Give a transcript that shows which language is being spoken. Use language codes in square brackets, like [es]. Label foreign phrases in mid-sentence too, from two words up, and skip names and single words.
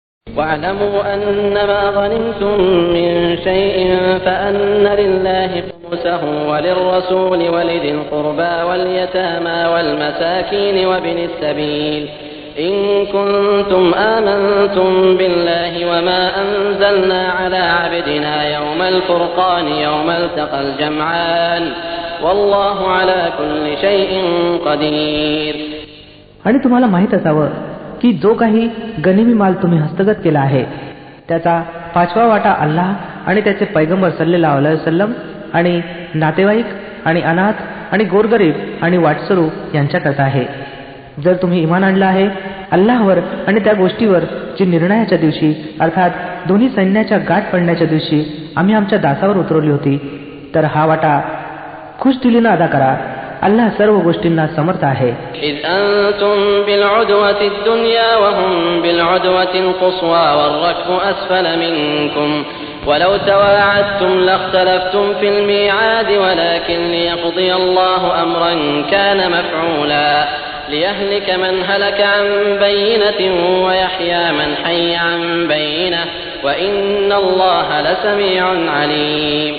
[ar] واعلموا أنما غنمتم من شيء فأن لله خمسه وللرسول ولذي القربى واليتامى والمساكين وابن السبيل إن كنتم آمنتم بالله وما أنزلنا على عبدنا يوم الفرقان يوم التقى الجمعان والله على كل شيء قدير. [mr] आणि तुम्हाला माहीत असावं की जो काही गनिमी माल तुम्ही हस्तगत केला आहे त्याचा 5वा वाटा अल्लाह आणि त्याचे पैगंबर [ar] صلى الله عليه وسلم [mr] आणि नातेवाईक आणि अनाथ आणि गोरगरीब आणि वाटसरू यांच्याकरता आहे. जर तुम्ही इमान आणलं आहे अल्लाहवर आणि त्या गोष्टीवर जी निर्णयाच्या दिवशी अर्थात दोन्ही सैन्याच्या गाठ पडण्याच्या दिवशी आम्ही आमच्या दासावर उतरवली होती तर हा वाटा खुशदिलीनं अदा करा. अल्लाह सर्व गोष्टींना समर्थ आहे. [ar] إذ أنتم بالعدوة الدنيا وهم بالعدوة القصوى والركب أسفل منكم ولو تواعدتم لاختلفتم في الميعاد ولكن ليقضي الله أمرا كان مفعولا ليهلك من هلك عن بينة ويحيى من حي عن بينة وإن الله لسميع عليم.